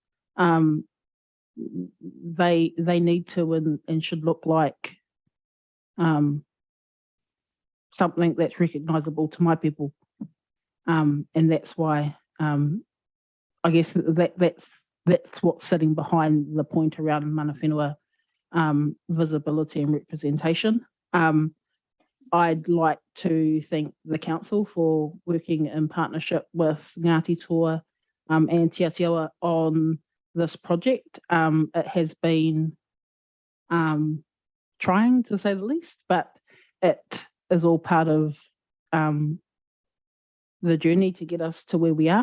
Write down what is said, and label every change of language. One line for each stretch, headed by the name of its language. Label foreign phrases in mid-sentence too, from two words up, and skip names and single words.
English: They need to and should look like something that's recognisable to my people, and that's why I guess that's what's sitting behind the point around
Māori: mana whenua
English: visibility and representation. I'd like to thank the council for working in partnership with Ngāti Toa and Te Atiawa on this project. It has been trying to say the least, but it is all part of the journey to get us to where we are.